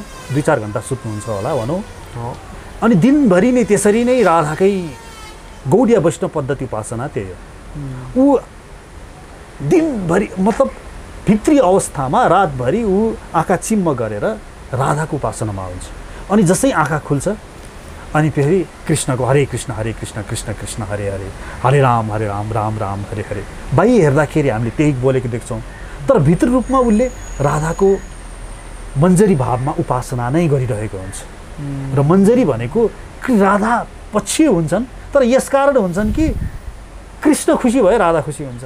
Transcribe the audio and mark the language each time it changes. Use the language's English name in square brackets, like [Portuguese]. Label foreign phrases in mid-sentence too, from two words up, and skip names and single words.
[Nepali] 2-4 घन्टा सुत्नुहुन्छ होला भनौँ। अनि दिनभरि नै त्यसरी नै राधाकै गौडीय वैष्णव पद्धति उपासना त्यही हो। ऊ दिनभरि मतलब भित्री अवस्थामा रातभरि ऊ आँखा चिम्म गरेर राधाको उपासनामा हुन्छ। अनि जसै आँखा खुल्छ अनि फेरि कृष्णको [Sanskrit] हरे कृष्ण कृष्ण कृष्ण हरे हरे, हरे राम राम राम हरे हरे। [Nepali] बाहिर हेर्दाखेरि हामीले त्यही बोलेको देख्छौँ, तर भित्र रूपमा उसले राधाको मञ्जरी भावमा उपासना नै गरिरहेको हुन्छ। र मञ्जरी भनेको राधा पछि हुन्छन्, तर यसकारण हुन्छन् कि कृष्ण खुसी भए राधा खुसी हुन्छन्।